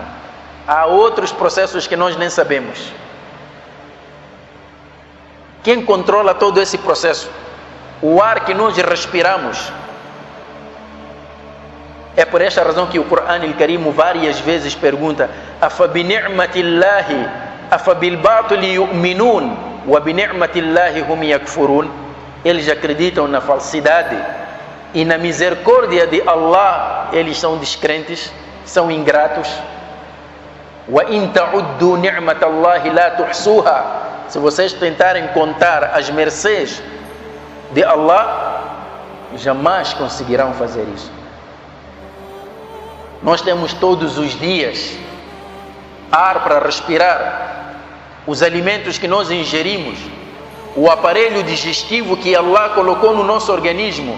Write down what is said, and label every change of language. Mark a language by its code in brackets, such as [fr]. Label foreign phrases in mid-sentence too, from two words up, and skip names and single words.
[pt] Há outros processos que nós nem sabemos. Quem controla todo esse processo? O ar que nós respiramos. É por esta razão que o Corão Al-Karim várias vezes pergunta: [ar] أفبنعمة الله أفبالباطل يؤمنون وبنعمة الله هم يكفرون. [pt] Eles acreditam na falsidade e na misericórdia de Allah eles são descrentes, são ingratos. [ar] وإن تعدوا نعمة الله لا تحصوها. [pt] Se vocês tentarem contar as mercês de Allah, jamais conseguirão fazer isso. Nós temos todos os dias ar para respirar, os alimentos que nós ingerimos, o aparelho digestivo que Allah colocou no nosso organismo.